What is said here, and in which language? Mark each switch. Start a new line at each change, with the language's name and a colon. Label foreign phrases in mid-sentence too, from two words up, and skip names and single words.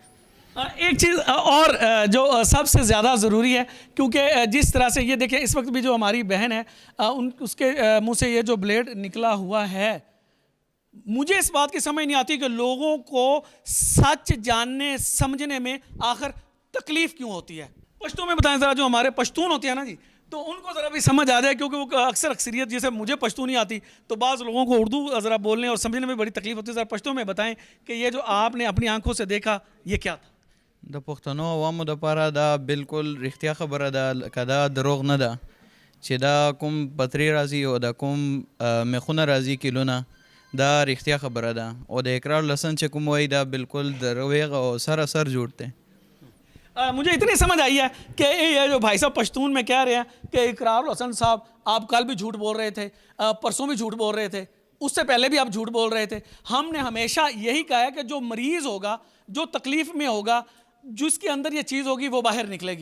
Urdu: ایک چیز اور جو سب سے زیادہ ضروری ہے، کیونکہ جس طرح سے یہ دیکھیں، اس وقت بھی جو ہماری بہن ہے اس کے منہ سے یہ جو بلیڈ نکلا ہوا ہے، مجھے اس بات کی سمجھ نہیں آتی کہ لوگوں کو سچ جاننے سمجھنے میں آخر تکلیف کیوں ہوتی ہے. پشتوں میں بتائیں ذرا، جو ہمارے پشتون ہوتے ہیں نا جی، تو ان کو ذرا بھی سمجھ آ جائے، کیونکہ وہ اکثر اکثریت، جیسے مجھے پشتو نہیں آتی تو بعض لوگوں کو اردو ذرا بولنے اور سمجھنے میں بڑی تکلیف ہوتی ہے. ذرا پشتوں میں بتائیں کہ یہ جو آپ نے اپنی آنکھوں سے دیکھا یہ کیا تھا?
Pashto: د پښتنو عوامو دپاره دا بالکل رښتیا خبره ده، که دا دروغ نه ده چې دا کوم پتری راځي او دا کوم میخونه راځي کیلونه، دا رښتیا خبره ده. او د اقرار لسن چې کوم وایي دا بالکل دروغ او سراسر جھوٹ ده.
Urdu: مجھے اتنی سمجھ آئی ہے کہ یہ جو بھائی صاحب پشتون میں کہہ رہے ہیں کہ اقرار الحسن صاحب آپ کل بھی جھوٹ بول رہے تھے، پرسوں بھی جھوٹ بول رہے تھے، اس سے پہلے بھی آپ جھوٹ بول رہے تھے. ہم نے ہمیشہ یہی کہا ہے کہ جو مریض ہوگا، جو تکلیف میں ہوگا، جس کے اندر یہ چیز ہوگی وہ باہر نکلے گی.